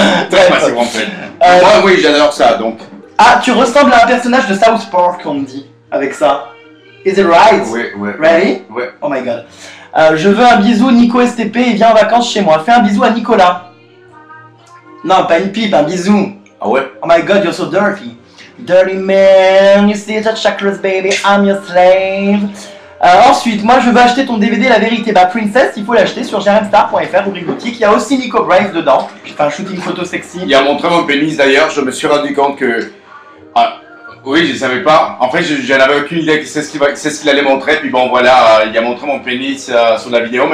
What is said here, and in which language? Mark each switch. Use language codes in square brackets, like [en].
[fr] Très passif en fait. Moi, oui, j'adore ça, donc. Ah, tu ressembles à un personnage de South Park, on me dit, avec ça. [en] Is it right? [fr] Oui, oui. [en] Ready? [fr] Oui. [en] Oh my god. [fr] Je veux un bisou Nico STP et viens en vacances chez moi. Fais un bisou à Nicolas. Non, pas une pipe, un bisou. Ah ouais? [en] Oh my god, you're so dirty. Dirty man, you see the chakras baby, I'm your slave. [fr] Ensuite, moi je veux acheter ton DVD La Vérité. Bah Princess, il faut l'acheter sur jrmstar.fr, rubrique boutique. Il y a aussi Nico Brave dedans. J'ai fait un shooting photo sexy. Il a montré mon pénis d'ailleurs, je me suis rendu compte que... Ah, oui, je savais pas. En fait, je n'avais aucune idée que c'est ce qu'il allait montrer. Puis bon, voilà, il a montré mon pénis sur la vidéo.